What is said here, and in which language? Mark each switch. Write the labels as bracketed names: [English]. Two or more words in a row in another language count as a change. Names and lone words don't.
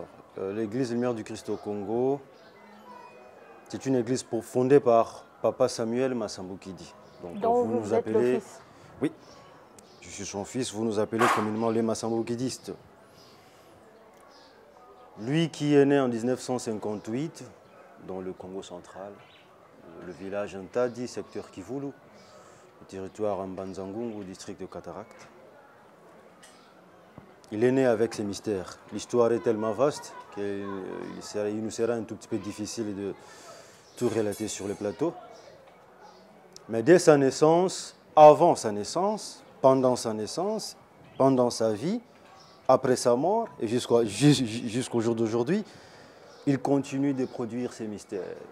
[French] L'église Lumière du Christ au Congo, c'est une église fondée par Papa Samuel Massambokidi. Donc vous êtes le fils? Oui, je suis son fils, vous nous appelez communément les Massambokidistes. Lui qui est né en 1958 dans le Congo central, le village Ntadi, secteur Kivulu, le territoire Mbanzangungu, district de Cataracte. Il est né avec ses mystères. L'histoire est tellement vaste qu'il nous sera un tout petit peu difficile de tout relater sur le plateau. Mais dès sa naissance, avant sa naissance, pendant sa vie, après sa mort et jusqu'au jour d'aujourd'hui, il continue de produire ses mystères.